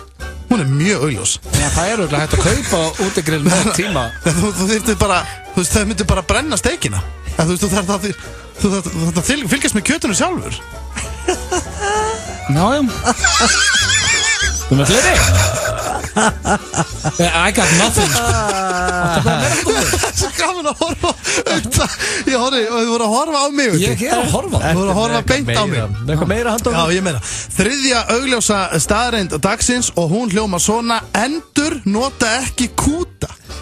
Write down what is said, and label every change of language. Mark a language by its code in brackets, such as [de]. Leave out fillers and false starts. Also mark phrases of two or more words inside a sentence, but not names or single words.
[is] Hún er mjög augljós. Já, það er auðvitað hægt að kaupa útigrill með tíma. Þú þyrftir bara, þú veist, það myndir bara brenna steikina. Þú veist, þú þarf að fylgjast með kjötunum sjálfur. Já. Þú með fleiri? [en] I got nothing. [is] Það er svo gaman að horfa Ég horfi, og þið voru að horfa á mig. Ég er að horfa. Þið voru að horfa beint á mig. Eitthvað meira handa á mig? Já, ég meina. Þriðja augljósa staðreind dagsins og hún hljóma svona: endur nota ekki kúta.